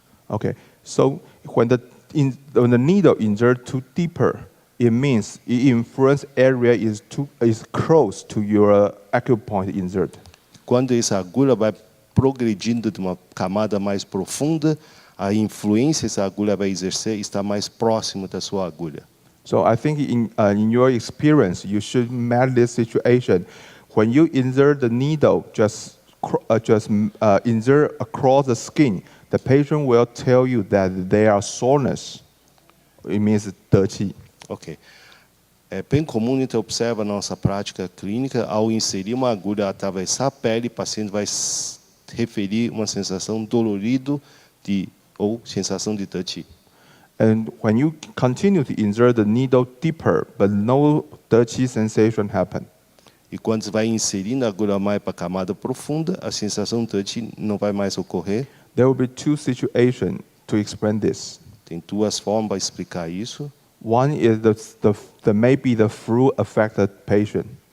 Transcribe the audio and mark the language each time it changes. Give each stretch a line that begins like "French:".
English: Okay, so when the needle insert too deeper, it means the influence area is close to your acupoint insert.
Portuguese: Quando essa agulha vai progredindo de uma camada mais profunda, a influência que essa agulha vai exercer está mais próximo da sua agulha.
English: So I think in your experience, you should match this situation. When you insert the needle, just insert across the skin, the patient will tell you that they are soreness. It means 得气. Ok.
Portuguese: É bem comum, então, observa na nossa prática clínica, ao inserir uma agulha, atravessar a pele, o paciente vai referir uma sensação dolorido ou sensação de 得气.
English: And when you continue to insert the needle deeper, but no 得气 sensation happen.
Portuguese: E quando você vai inserindo a agulha mais para a camada profunda, a sensação de 得气não vai mais ocorrer.
English: There will be two situations to explain this.
Portuguese: Tem duas formas para explicar isso.
English: One is maybe the flu affected patient.